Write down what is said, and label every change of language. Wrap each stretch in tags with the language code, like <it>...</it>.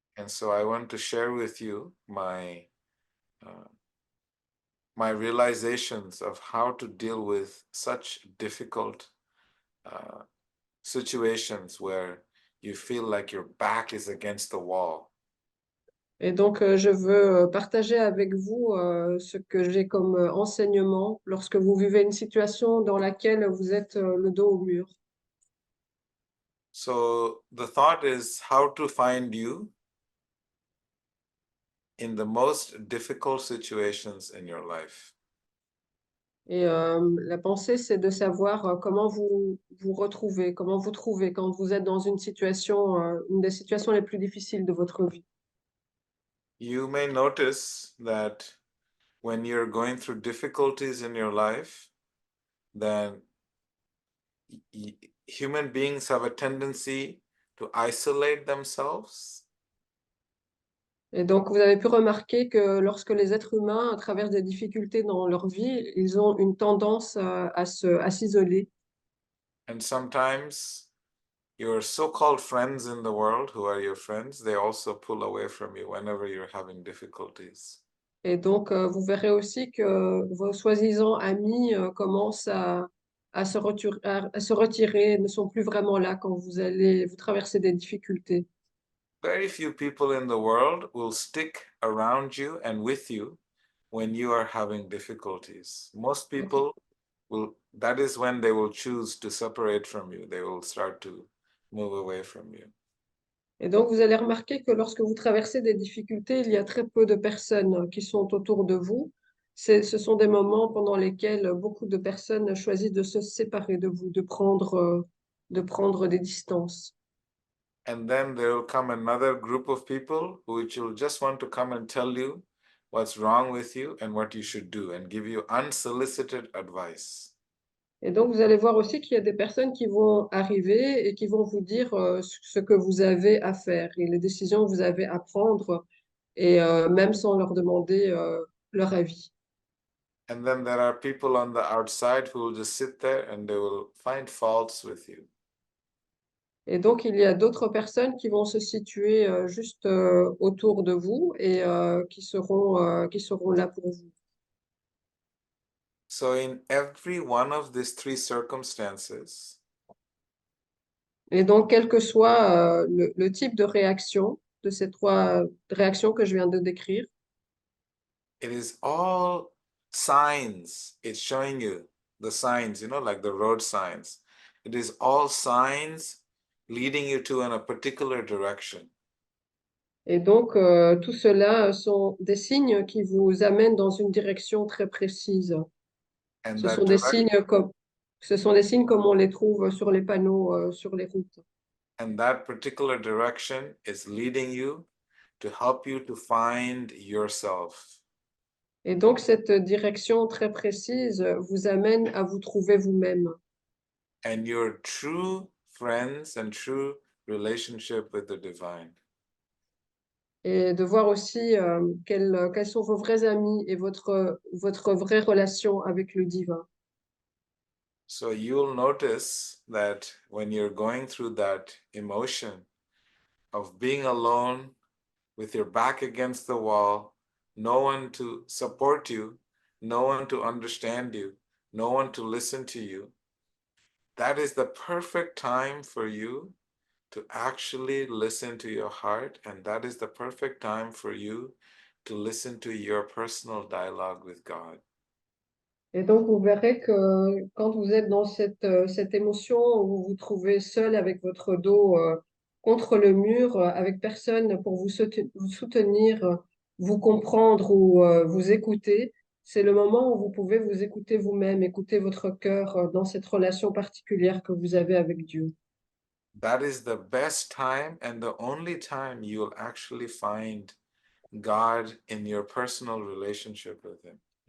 <en>so I want to share with you my realizations of how to deal with such difficult situations where you feel like your back is against the wall.</en> <fr>Et donc, je veux partager avec vous ce que j'ai comme enseignement lorsque vous vivez une situation dans laquelle vous êtes le dos au mur.</fr> <en>So the thought is how to find you in the most difficult situations in your life.</en> <fr>Et la pensée, c'est de savoir comment vous retrouvez, comment vous trouvez quand vous êtes dans une situation, une des situations les plus difficiles de votre vie.</fr> <en>You may notice that when you're going through difficulties in your life, then human beings have a tendency to isolate themselves.</en> <fr>Et donc, vous avez pu remarquer que lorsque les êtres humains traversent des difficultés dans leur vie, ils ont une tendance à s'isoler.</fr> <en>And sometimes your so-called friends in the world, who are your friends, they also pull away from you whenever you're having difficulties.</en> <fr>Et donc, vous verrez aussi que vos soi-disant amis commencent à se retirer, ne sont plus vraiment là quand vous traversez des difficultés.</fr> <en>Very few people in the world will stick around you and with you when you are having difficulties. Most people that is when they will choose to separate from you. They will start to move away from you.</en> <fr>Et donc, vous allez remarquer que lorsque vous traversez des difficultés, il y a très peu de personnes qui sont autour de vous. Ce sont des moments pendant lesquels beaucoup de personnes choisissent de se séparer de vous, de prendre des distances.</fr> <en>And then there will come another group of people which will just want to come and tell you what's wrong with you and what you should do and give you unsolicited advice.</en> <fr>Et donc, vous allez voir aussi qu'il y a des personnes qui vont arriver et qui vont vous dire ce que vous avez à faire et les décisions que vous avez à prendre, et même sans leur demander leur avis.</fr> <en>And then there are people on the outside who will just sit there and they will find faults with you.</en> <fr>Et donc, il y a d'autres personnes qui vont se situer juste autour de vous et qui seront là pour vous.</fr> <en>So in every one of these three circumstances,</en> <fr>Et donc, quel que soit le type de réaction, de ces trois réactions que je viens de décrire,</fr> <en>it is all signs. It's showing you the signs, like the road signs. It is all signs leading you to in a particular direction.</en> <fr>et donc tout cela sont des signes qui vous amènent dans une direction très précise.</fr> <en>And</en> <fr>Ce</fr> <en>that</en> <fr>sont des</fr> <en>direct</en> <fr>signes comme on les trouve sur les panneaux sur les routes.</fr> <en>and that particular direction is leading you to help you to find yourself.</en> <fr>Et donc cette direction très précise vous amène à vous trouver vous-même.</fr> <en>And your true friends and true relationship with the divine.</en> <fr>Et de voir aussi quels sont vos vrais amis et votre vraie relation avec le divin.</fr> <en>So you'll notice that when you're going through that emotion of being alone with your back against the wall, no one to support you, no one to understand you, no one to listen to you, that is the perfect time for you to actually listen to your heart, and that is the perfect time for you to listen to your personal dialogue with God.</en> <fr>Et donc, vous verrez que quand vous êtes dans cette émotion où vous vous trouvez seul avec votre dos contre le mur, avec personne pour vous soutenir, vous comprendre ou vous écouter, c'est le moment où vous pouvez vous écouter vous-même, écouter votre cœur dans cette relation particulière que vous avez avec Dieu.</fr> <en>That is the best time and the only time you will actually find God in your personal relationship with Him.</en>